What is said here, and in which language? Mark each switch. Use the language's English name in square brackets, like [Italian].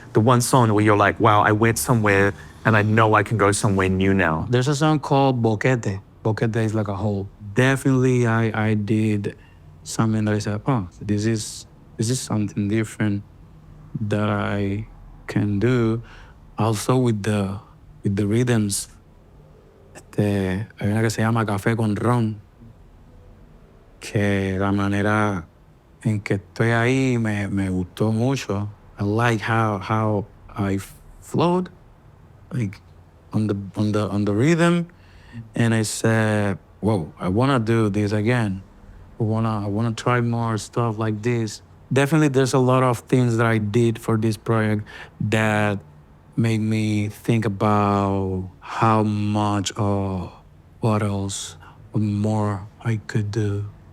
[English] The one song where you're like, wow, I went somewhere and I know I can go somewhere new now. There's a song called Boquete. Boquete is like a hole. Definitely, I did something that I said, oh, this is something different that I can do. Also with the rhythms. [Spanish] Hay una que se llama Café con Ron, que la manera en que estoy ahí me gustó mucho. [English] I like how I flowed, like on the rhythm, and I said, whoa, I wanna do this again. I wanna try more stuff like this. Definitely, there's a lot of things that I did for this project that made me think about how much or what else more I could do.